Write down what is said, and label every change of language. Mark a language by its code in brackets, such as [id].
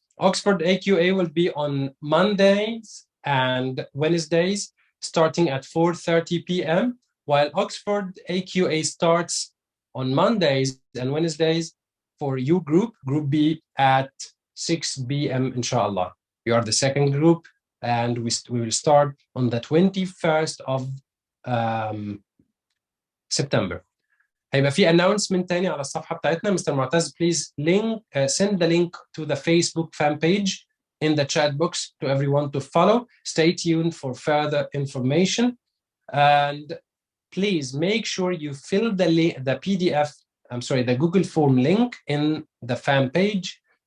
[en] Oxford AQA will be on Mondays and Wednesdays, starting at 4:30 p.m., while Oxford AQA starts on Mondays and Wednesdays for you group B, at 6 p.m., inshallah. You are the second group, and we will start on the 21st of September. [ar] هيبقى في announcement تاني على الصفحة بتاعتنا. [en] Mister معتز, please send the link to the Facebook fan page in the chat box to everyone to follow. Stay tuned for further information. And please make sure you fill the PDF, the Google form link in the fan page.